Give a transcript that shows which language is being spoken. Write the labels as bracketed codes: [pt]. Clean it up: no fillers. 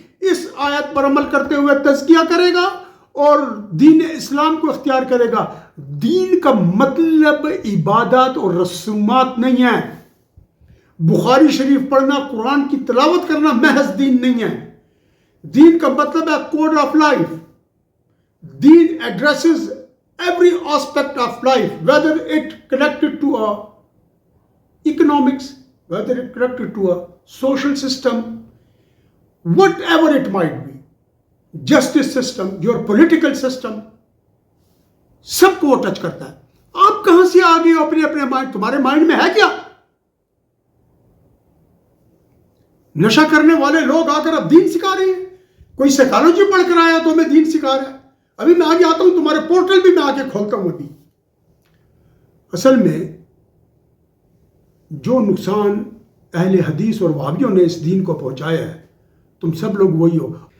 [ur] اس آیت پر عمل کرتے ہوئے تزکیہ کرے گا اور دین اسلام کو اختیار کرے گا. دین کا مطلب عبادات اور رسومات نہیں ہے. بخاری شریف پڑھنا, قرآن کی تلاوت کرنا محض دین نہیں ہے. دین کا مطلب ہے code of life. [en] then addresses every aspect of life, whether it connected to a economics, whether it connected to a social system, whatever it might be, justice system, your political system, [ur] سب کو وہ touch کرتا ہے. آپ کہاں سے آ گئے اپنے اپنے مائنڈ؟ تمہارے مائنڈ میں ہے کیا؟ نشہ کرنے والے لوگ آ کر اب دین سکھا رہے ہیں. کوئی سائیکالوجی پڑھ کر آیا تو ہمیں دین سکھا رہا ہے. ابھی میں آگے آتا ہوں, تمہارے پورٹل بھی میں آگے کھولتا ہوں. ابھی اصل میں جو نقصان اہل حدیث اور وہابیوں نے اس دین کو پہنچایا ہے, تم سب لوگ وہی ہو.